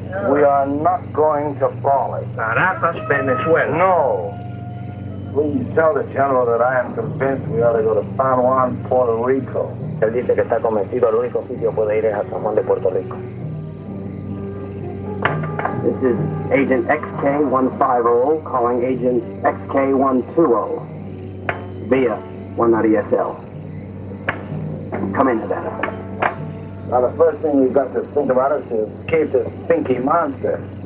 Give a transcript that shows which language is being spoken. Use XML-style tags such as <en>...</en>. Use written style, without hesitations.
<en>We are not going to Bali. Caracas, Venezuela. No. Please tell the General that I am convinced we ought to go to San Juan, Puerto Rico.</en> <es>Él dice que está convencido, el único sitio puede ir es a San Juan de Puerto Rico.</es> <en>This is Agent XK150 calling Agent XK120 via 190SL. Come into that. Now, the first thing we've got to think about is to escape this stinky monster.</en>